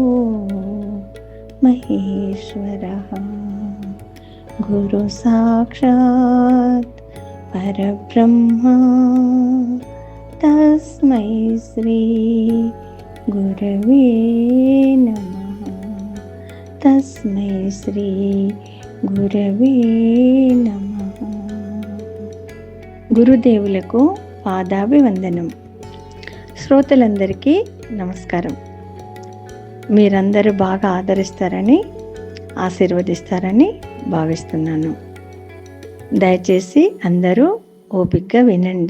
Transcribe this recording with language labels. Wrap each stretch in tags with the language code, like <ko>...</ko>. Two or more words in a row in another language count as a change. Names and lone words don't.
<sa>महेश्वरः गुरुसाक्षात् परब्रह्मा तस्मै श्री गुरवे नमः तस्मै श्री गुरवे नमः</sa> <te>గురుదేవులకు పాదాభివందనం. శ్రోతలందరికీ నమస్కారం. మీరందరూ బాగా ఆదరిస్తారని ఆశీర్వదిస్తారని భావిస్తున్నాను. దయచేసి అందరూ ఓపికగా వినండి.</te>